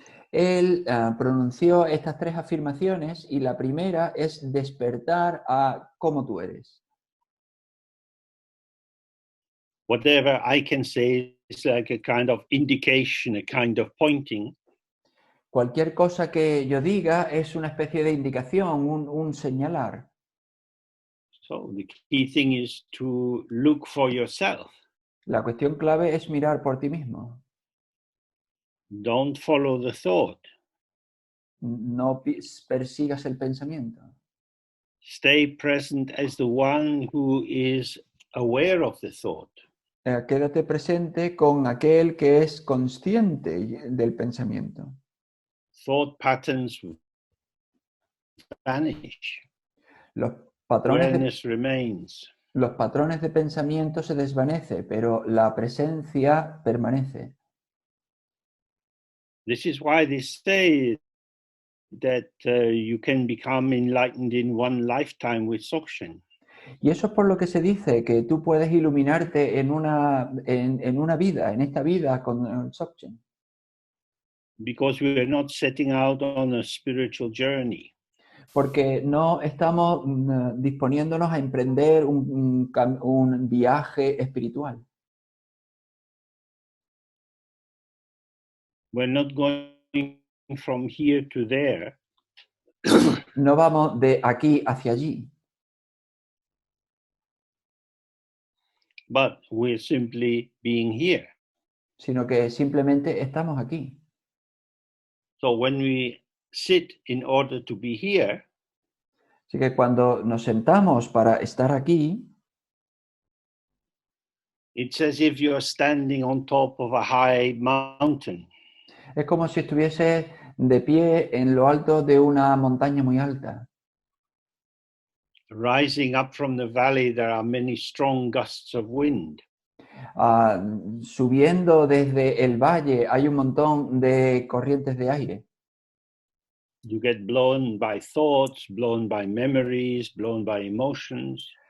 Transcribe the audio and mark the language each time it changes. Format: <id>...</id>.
<es>él pronunció estas 3 afirmaciones y la primera es despertar a cómo tú eres.</es> <en>Whatever I can say is like a kind of indication, a kind of pointing.</en> <es>Cualquier cosa que yo diga es una especie de indicación, un señalar.</es> <en>So the key thing is to look for yourself.</en> <es>La cuestión clave es mirar por ti mismo.</es> <en>Don't follow the thought.</en> <es>No persigas el pensamiento.</es> <en>Stay present as the one who is aware of the thought.</en> <es>Quédate presente con aquel que es consciente del pensamiento.</es> <en>Thought patterns vanish.</en> <es>Los</es> <en>Awareness remains.</en> <es>Los patrones de pensamiento se desvanecen, pero la presencia permanece.</es> <en>This is why they say that you can become enlightened in one lifetime with Dzogchen.</en> <es>Y eso es por lo que se dice que tú puedes iluminarte en una vida, en esta vida con Dzogchen.</es> <en>Because we are not setting out on a spiritual journey.</en> <es>Porque no estamos disponiéndonos a emprender un viaje espiritual.</es> <en>We're not going from here to there.</en> <es>No vamos de aquí hacia allí.</es> <en>But we're simply being here.</en> <es>Sino que simplemente estamos aquí.</es> <en>So when we sit in order to be here,</en> <es>así que cuando nos sentamos para estar aquí,</es> <en>it's as if you're standing on top of a high mountain.</en> <es>Es como si estuviese de pie en lo alto de una montaña muy alta.</es> <en>Rising up from the valley, there are many strong gusts of wind.</en> <es>Subiendo desde el valle hay un montón de corrientes de aire.</es> <en>You get blown by thoughts, blown by memories, blown by emotions.</en>